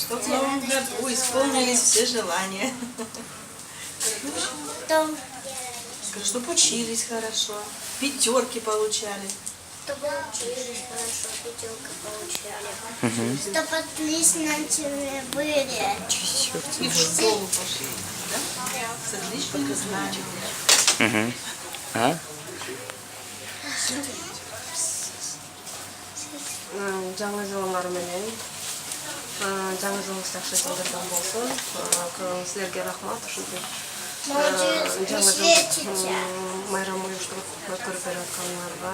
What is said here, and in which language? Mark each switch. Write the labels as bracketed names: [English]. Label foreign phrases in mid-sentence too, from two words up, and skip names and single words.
[Russian] Чтобы в новом году исполнились все желания. Чтобы учились хорошо, пятерки получали. Чтобы учились хорошо, пятерка получали. Чтобы отличники были. И в школу пошли, да? С отличными знаниями. [Kyrgyz] жаңа жылыңар менен жаңа жылыңыз жакшы жылдардан болсун. Силерге рахмат ушинтип жаңа жыл майрам уюштуруп өткөрүп берип атканыңарга.